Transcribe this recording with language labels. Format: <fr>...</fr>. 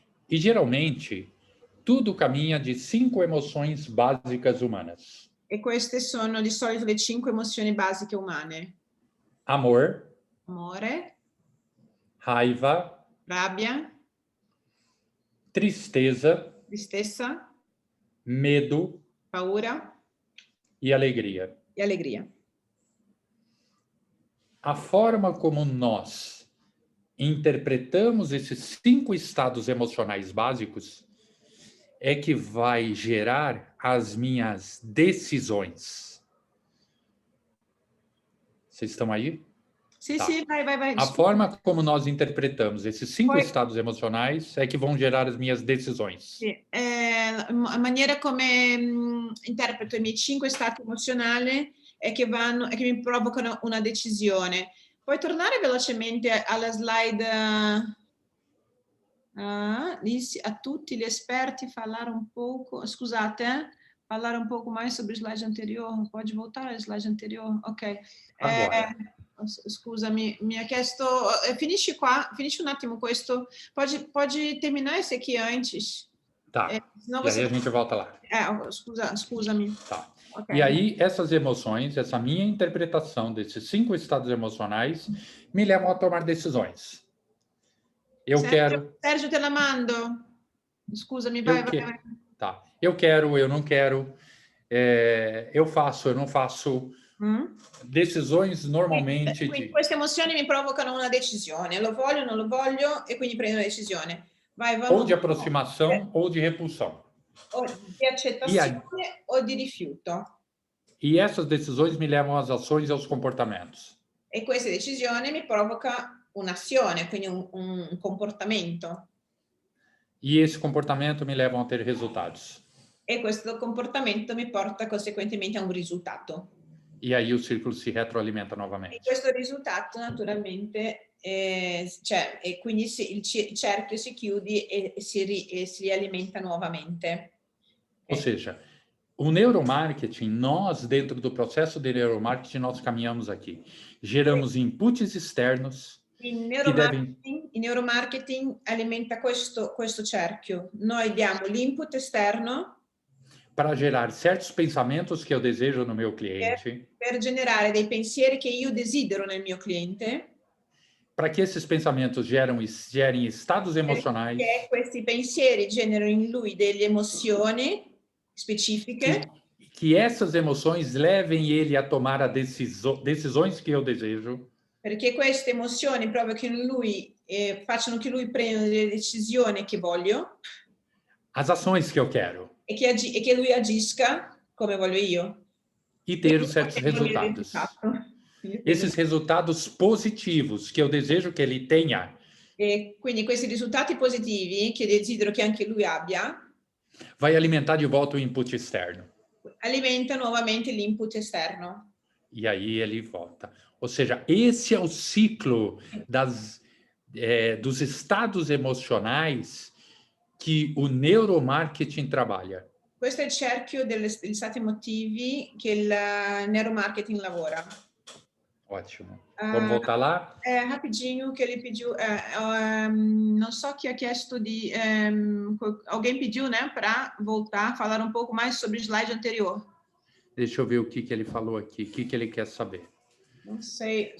<pt>E geralmente, tudo caminha de 5 emoções básicas humanas:</pt> <it>E queste sono di solito le 5 emozioni basiche umane:</it> <pt>amor,</pt> <it>amore,</it> <pt>raiva,</pt> <it>rabbia,</it> <pt>tristeza,</pt> <it>tristezza,</it> <pt>medo</pt> <it>paura</it> <pt>e alegria.</pt> <it>e allegria.</it> <pt>A forma como nós interpretamos esses 5 estados emocionais básicos é que vai gerar as minhas decisões. Vocês estão aí?</pt> <it>Sì,</it> <pt>Tá.</pt> <it>sì, vai.</it> <pt>A forma como nós interpretamos esses 5</pt> <it>Poi-</it> <pt>estados emocionais é que vão gerar as minhas decisões.</pt> <it>Sì, la maniera come interpreto i miei 5 stati emozionali è che mi provocano una decisione. Puoi tornare velocemente alla slide a tutti gli esperti parlare un poco, scusate, parlare un poco</it> <pt>mais sobre o slide anterior. Pode voltar al slide anterior? Ok. Agora.</pt> <it>Scusami, mi ha chiesto, finisci qua, finisci un attimo questo,</it> <pt>pode terminar esse aqui antes? Tá. Senão E aí a gente volta lá.</pt> <it>Scusami.</it> <pt>Tá. Okay. E aí, essas emoções, essa minha interpretação desses 5 estados emocionais me levam a tomar decisões. Eu quero...</pt> <it>Sérgio, te la mando. Scusami, vai.</it> <pt>Tá. Eu quero, eu não quero. Eu faço, eu não faço. Decisões normalmente</pt> <it>quindi queste emozioni mi provocano una decisione, lo voglio, non lo voglio, e quindi prendo una decisione.</it> <pt>Ou de aproximação ou de repulsão.</pt> <it>O di accettazione o di rifiuto.</it> <pt>E essas decisões me levam às ações e aos comportamentos.</pt> <it>E questa decisione mi provoca un'azione, quindi un comportamento.</it> <pt>E esse comportamento me leva a ter resultados.</pt> <it>E questo comportamento mi porta conseguentemente a un risultato.</it> <pt>E aí o círculo se retroalimenta novamente.</pt> <it>E questo risultato naturalmente e quindi il cerchio si chiude e si rialimenta nuovamente.</it> <pt>Ou seja, o neuromarketing, nós dentro do processo de neuromarketing, nós caminhamos aqui. Geramos inputs externos.</pt> <it>Il neuromarketing alimenta questo cerchio. Noi diamo l'input esterno</it> <pt>para gerar certos pensamentos que eu desejo no meu cliente.</pt> <it>Per generare dei pensieri che io desidero nel mio cliente.</it> <pt>Para que esses pensamentos gerem estados emocionais.</pt> <it>Perché questi pensieri generano in lui delle emozioni specifiche.</it> <pt>Que essas emoções levem ele a tomar decisões que eu desejo.</pt> <it>Perché queste emozioni provochino in lui facciano che lui prenda delle decisioni che voglio.</it> <pt>As ações que eu quero.</pt> <it>E che lui agisca come voglio io.</it> <pt>E ter os certos resultados. Esses resultados positivos que eu desejo que ele tenha.</pt> <it>E quindi questi risultati positivi che desidero che anche lui abbia.</it> <pt>Vai alimentar de volta o input externo.</pt> <it>Alimenta nuovamente l'input esterno.</it> <pt>E aí ele volta. Ou seja, esse é o ciclo dos estados emocionais que o neuromarketing trabalha.</pt> <it>Questo è il cerchio degli stati emotivi che il neuromarketing lavora.</it> <pt>Ótimo. Vamos voltar lá? Rapidinho que ele pediu, não só que</pt> <it>a chiesto di,</it> <pt>alguém pediu, né, para voltar, falar um pouco mais sobre o slide anterior. Deixa eu ver o que ele falou aqui, o que ele quer saber. Não sei.</pt>